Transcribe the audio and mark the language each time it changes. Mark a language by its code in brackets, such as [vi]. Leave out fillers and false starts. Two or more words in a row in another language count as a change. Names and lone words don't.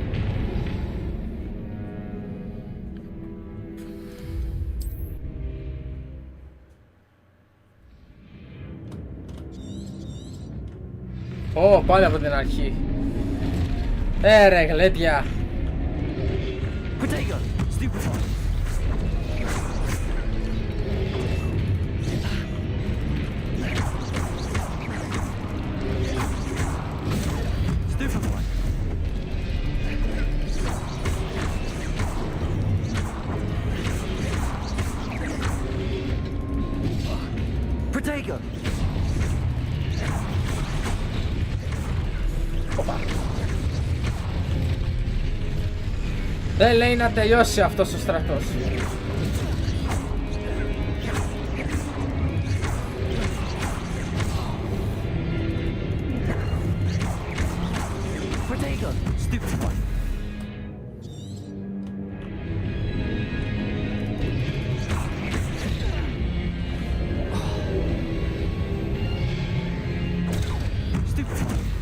[el] Ω, πάλι από την αρχή. Ρε γλέντια. [la] Protego! Stupefy! Stupefy! Protego! [el] Οπα. Δεν λέει να τελειώσει αυτός ο στρατός. [la] Protego! Stupefy! Stupefy!